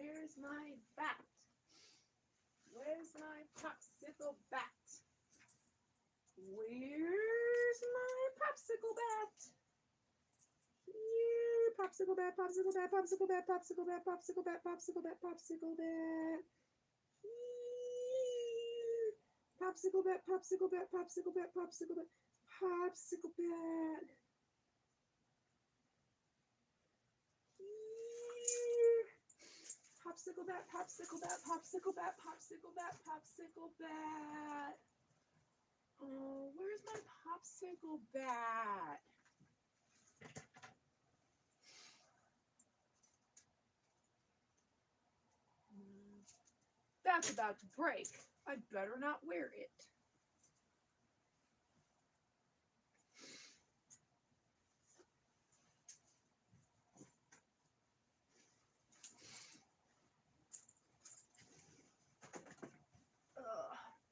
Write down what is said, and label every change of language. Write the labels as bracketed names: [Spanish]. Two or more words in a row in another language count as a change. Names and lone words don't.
[English] Where's my bat? Where's my popsicle bat? Where's my popsicle bat? Here, popsicle bat, popsicle bat, popsicle bat, popsicle bat, popsicle bat, popsicle bat, popsicle bat. Here, popsicle bat, popsicle bat, popsicle bat, popsicle bat, popsicle bat. Here, popsicle bat, popsicle bat, popsicle bat, popsicle bat, popsicle bat. Oh, where's my popsicle bat? That's about to break. I'd better not wear it. Ugh.